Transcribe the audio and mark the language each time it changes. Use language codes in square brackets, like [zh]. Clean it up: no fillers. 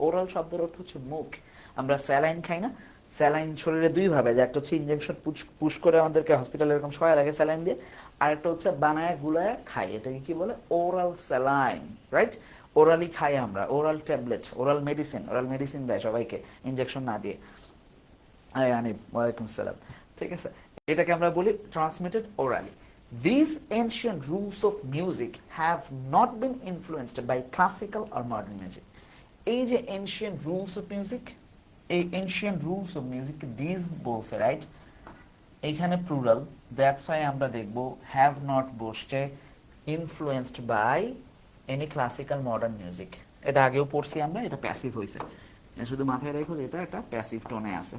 [bn] Oral শব্দের অর্থ হচ্ছে মুখ। আমরা স্যালাইন খাই না, স্যালাইন শরীরে দুই ভাবে, যে একটা হচ্ছে ইনজেকশন পুশ করে আমাদেরকে হসপিটালে এরকম সহায় লাগে স্যালাইন দিয়ে, আর একটা হচ্ছে বানায় গুলায় খাই, এটাকে কি বলে, ওরাল স্যালাইন, রাইট। ওরালি খাই আমরা, oral tablet, oral medicine, oral medicine দেয় সবাইকে ইনজেকশন না দিয়ে। আনিব, ওয়ালাইকুম সালাম, ঠিক আছে, এটাকে আমরা বলি transmitted orally. [en] These ancient rules of music have not been influenced by classical or modern music. [bn] এই যে [en] ancient rules of music, [bn] এই [en] ancient rules of music, [bn] these বলছে, রাইট, এইখানে প্লুরাল, [en] that's why [bn] আমরা দেখব [en] have not [bn] বসছে [en] influenced by any classical modern music। [bn] এটা আগেও পড়ছি আমরা, এটা প্যাসিভ হয়েছে, শুধু মাথায় রেখো এটা একটা প্যাসিভ টোনে আছে।